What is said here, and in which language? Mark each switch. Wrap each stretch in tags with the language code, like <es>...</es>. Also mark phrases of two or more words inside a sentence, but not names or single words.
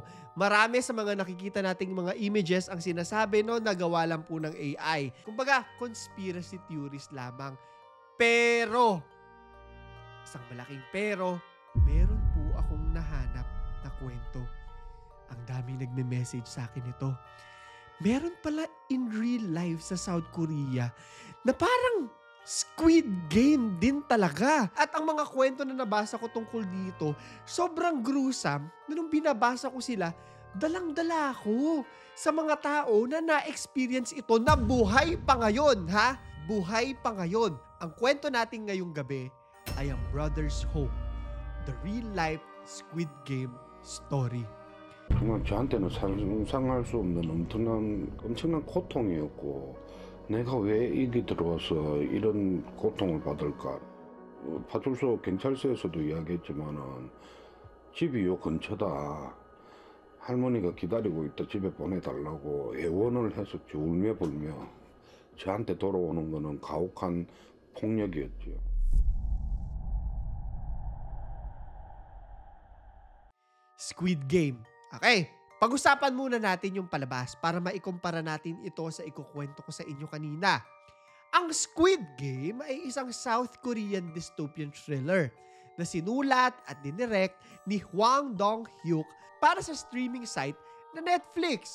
<tl>Marami sa mga nakikita nating mga images ang sinasabi no, nagawa lang po ng AI. Kumbaga,</tl> <en>conspiracy theories</en> <tl>lamang. Pero, isang malaking pero, meron po akong nahanap na kwento. Ang daming nagme-message sa akin ito. Meron pala</tl> <en>in real life</en> <tl>sa South Korea na parang Squid Game din talaga. At ang mga kwento na nabasa ko tungkol dito, sobrang gruesome na nung binabasa ko sila, dalang-dala ako sa mga tao na na-experience ito na buhay pa ngayon, ha? Buhay pa ngayon. Ang kwento natin ngayong gabi ay ang Brothers Hope,</tl> <en>the real-life Squid Game story.</en> <ko>정말 저한테는 상상할 수 없는 엄청난 고통이었고 내가 왜 여기 들어와서 이런 고통을 받을까. 파출소 경찰서에서도 이야기했지만은 집이 요 근처다. 할머니가 기다리고 있다. 집에 보내달라고 애원을 했었지. 울며 불며. 저한테 돌아오는 거는 가혹한 폭력이었죠. Squid Game.</ko> <tl>Okay, pag-usapan muna natin yung palabas para maikumpara natin ito sa ikukwento ko sa inyo kanina. Ang Squid Game ay isang</tl> <en>South Korean dystopian thriller</en> <tl>na sinulat at dinirect ni Hwang Dong-hyuk para sa</tl> <en>streaming site</en> <tl>na Netflix.</tl>